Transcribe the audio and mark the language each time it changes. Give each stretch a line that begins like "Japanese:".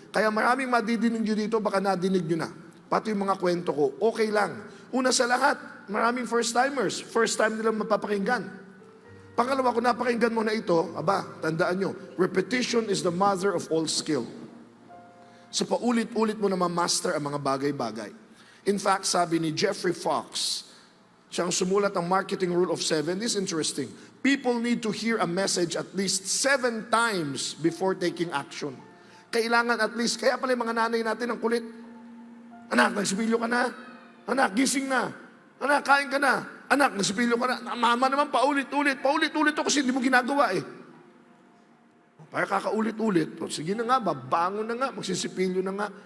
Filipino: Kaya maraming madidinig nyo dito, baka nadinig nyo na. Pati yung mga kwento ko, okay lang. Una sa lahat, maraming first-timers. First time nilang mapapakinggan. Pangalawa, kung napakinggan mo na ito, tandaan nyo,
English: repetition is the mother of all skill.
Filipino: So paulit-ulit mo na ma-master ang mga bagay-bagay.
English: In fact,
Filipino: sabi ni Jeffrey Fox, siyang sumulat ng Marketing Rule of 7,
English: this is interesting. People need to hear a message at least 7 times before taking action.
Filipino: Kailangan at least, kaya pala yung mga nanay natin ang kulit. Anak, nagsipilyo ka na. Anak, gising na. Anak, kain ka na. Anak, nagsipilyo ka na. Mama naman, paulit-ulit. Paulit-ulit to kasi hindi mo ginagawa eh. Para kakaulit-ulit. O, sige na nga, babangon na nga, magsisipilyo na nga.